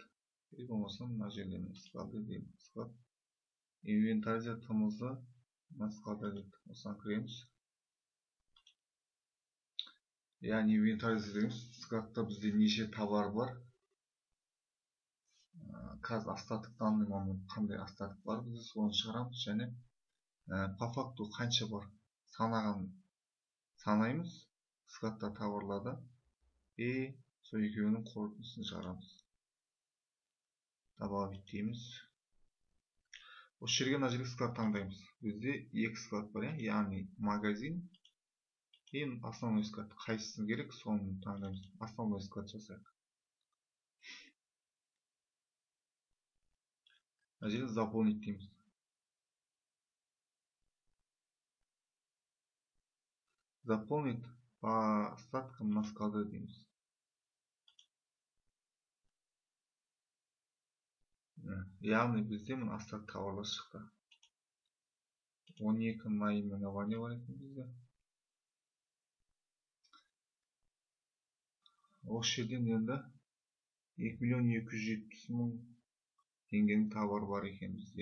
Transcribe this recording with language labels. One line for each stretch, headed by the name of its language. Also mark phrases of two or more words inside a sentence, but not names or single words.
Kazakh: Болмаса мына жерде склад дейміз. Склад. Инвентаризация тымызды мына складта дейді. Осыдан кіреміз. Яғни инвентаризация дегеніміз, складта бізде неше товар бар. Қазір
Russian: остаток данный момент
Kazakh: қандай остаток бар, бізде соны шығарамыз, және
Russian: по факту
Kazakh: қанша бар санаймыз складта товарларды и сол екеуінің қорытындысын шығарамыз. Добавить дейміз. Осы жерге мына жерге склад таңдаймыз. Бізде екі склад бар, яғни
Russian: магазин и основной склад.
Kazakh: Қайсысын керек, соны таңдаймыз.
Russian: Основной склад
Kazakh: жасайық. Мына жерге заполнить дейміз.
Russian: Заполнить по остаткам на склады дейміз.
Kazakh: Яғни бізде мына остаток товарлар шықты. 12 наименование бар екен бізде. Осы жерден енді 2.270.000 теңгенің товар бар екен бізде.